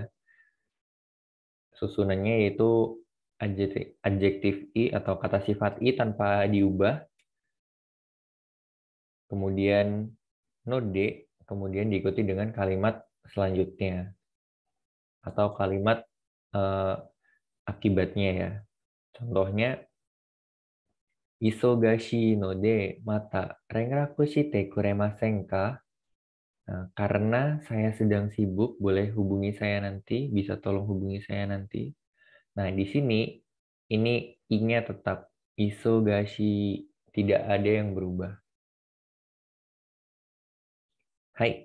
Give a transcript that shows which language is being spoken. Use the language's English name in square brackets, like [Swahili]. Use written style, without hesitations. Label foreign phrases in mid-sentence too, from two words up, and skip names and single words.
[Indonesian] Susunannya yaitu adjektif i atau kata sifat i tanpa diubah. Kemudian node, kemudian diikuti dengan kalimat selanjutnya atau kalimat akibatnya ya. [Japanese] Contohnya 忙しいのでまた連絡してくれませんか? [Indonesian] Nah, karena saya sedang sibuk, boleh hubungi saya nanti, bisa tolong hubungi saya nanti. Nah, di sini ini i-nya tetap isogashi, tidak ada yang berubah. Hai.